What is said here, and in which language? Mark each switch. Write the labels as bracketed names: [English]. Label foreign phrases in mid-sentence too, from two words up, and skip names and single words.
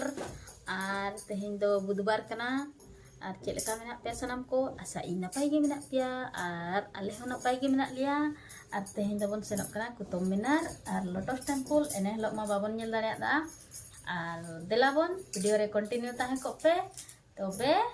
[Santali] और तेहेन दो बुधवार कना और चेलका मेना पे सनाम को आशा इ नपाय गे मेना पिया और आले हो नपाय गे मेना लिया और तेहेन दो बन सेनोक कना कुतुब मीनार और लोटस टेम्पल एने हलो मा बाबन नेल दाड़ेयादा और देलाबन वीडियो रे कंटिन्यू ताहे को पे तबे